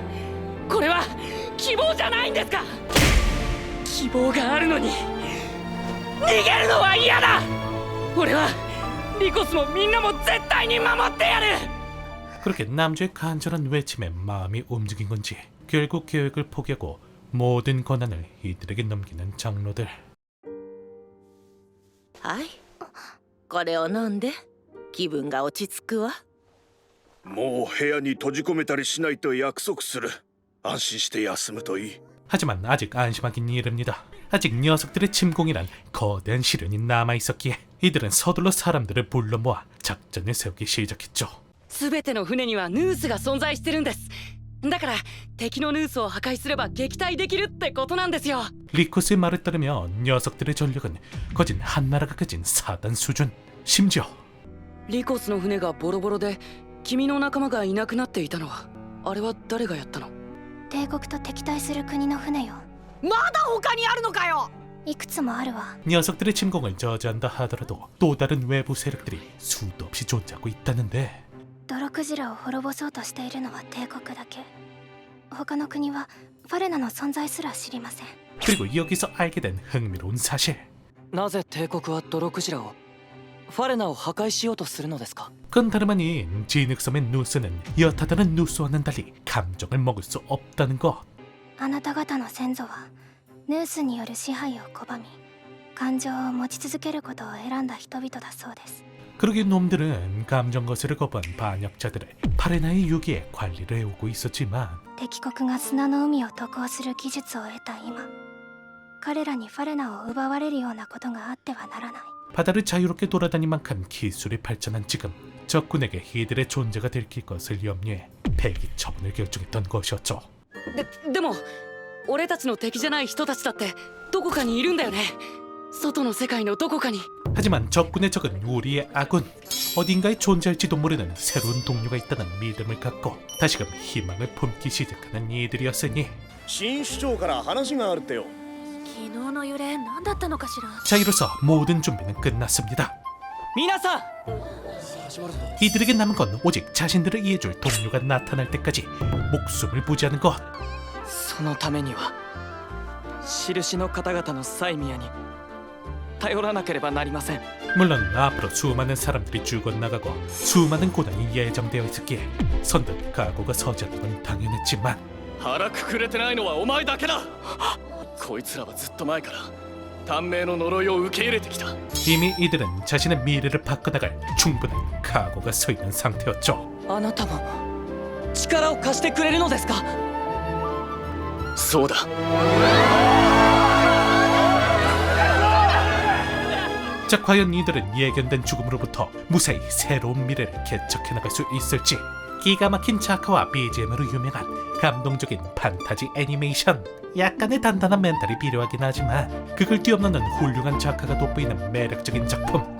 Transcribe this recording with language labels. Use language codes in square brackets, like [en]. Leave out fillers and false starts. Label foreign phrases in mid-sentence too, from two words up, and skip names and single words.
[ja] これは希望じゃないんですか。希望があるのに逃げるのは嫌だ。俺はリコスもみんなも絶対に守ってやる。 [ko] 그렇게 남자의 간절한 외침에 마음이 움직인 건지 결국 계획을 포기하고 모든 권한을 이들에게 넘기는 장로들. [ja] はい、これを飲んで気分が落ち着くわ。もう部屋に閉じ込めたりしないと約束する。安心して休むといい。 [ko] 하지만 아직 안심하긴 이릅니다. 아직 녀석들의 침공이란 거대한 시련이 남아있었기에 이들은 서둘러 사람들을 불러 모아 작전을 세우기 시작했죠. [ja] 全ての船にはヌースが存在してるんです。だから敵のヌースを破壊すれば撃退できるってことなんですよ。 [ko] 리코스의 말에 따르면 녀석들의 전력은 거진 한 나라가 가진 사단 수준. 심지어 [ja] リコスの船がボロボロで君の仲間がいなくなっていたのはあれは誰がやったの？帝国と敵対する国の船よ。まだ他にあるのかよ。いくつもあるわ。 [ko] 녀석들의 침공을 저지한다 하더라도 또 다른 외부 세력들이 수도 없이 존재하고 있다는데 [ja] ドロクジラを滅ぼそうとしているのは帝国だけ。他の国はファレナの存在すら知りません。 [ko] 그리고 여기서 알게 된 흥미로운 사실. [ja] なぜ帝国はドロクジラをファレナを破壊しようとするのですか？ [ko] 그건 다름 아닌 진흙섬의 누스는 여타다른 누스와는 달리 감정을 먹을 수 없다는 것. [ja] あなた方の先祖はヌースによる支配を拒み、感情を持ち続けることを選んだ人々だそうです。 [ko] 그러게 놈들은 감정 거세를 거부한 반역자들을 파레나의 유기에 관리를 해오고 있었지만 [ja] 敵国が砂の海を渡航する技術を得た今、彼らにファレナを奪われるようなことがあってはならない。 [ko] 바다를 자유롭게 돌아다닐 만큼 기술이 발전한 지금 적군에게 이들의 존재가 들킬 것을 염려해 폐기 처분을 결정했던 것이었죠. [ja] でも俺たちの敵じゃない人たちだってどこかにいるんだよね。外の世界のどこかに。 [ko] 하지만 적군의 적은 우리의 아군. 어딘가에 존재할지도 모르는 새로운 동료가 있다는 믿음을 갖고 다시금 희망을 품기 시작하는 이들이었으니 [ja] 新首長から話があるってよ。昨日の揺れ何だったのかしら。 [ko] 자, 이로써 모든 준비는 끝났습니다. [ja] 皆さん [ko] 이들에게 남은 건 오직 자신들을 이해줄 동료가 나타날 때까지 목숨을 부지하는 것. [ja] そのためには印の方々のサイミアに頼らなければなりません。 [ko] 물론 앞으로 수많은 사람들이 죽어나가고 수많은 고난이 예정되어 있었기에 선뜻 각오가 서지 않는 건 당연했지만 [ja] 腹くくれてないのはお前だけだ。こいつらはずっと前から短命の呪いを受け入れてきた。 [ko] 이미 이들은 자신의 미래를 바꿔나갈 충분한 각오가 서 있는 상태였죠. [ja] あなたも力を貸してくれるのですか？そうだ。 [ko] 자, 과연 이들은 예견된 죽음으로부터 무사히 새로운 미래를 개척해 나갈 수 있을지. 기가 막힌 작화와 BGM으로 유명한 감동적인 판타지 애니메이션. 약간의 단단한 멘탈이 필요하긴 하지만 그걸 뛰어넘는 훌륭한 작화가 돋보이는 매력적인 작품.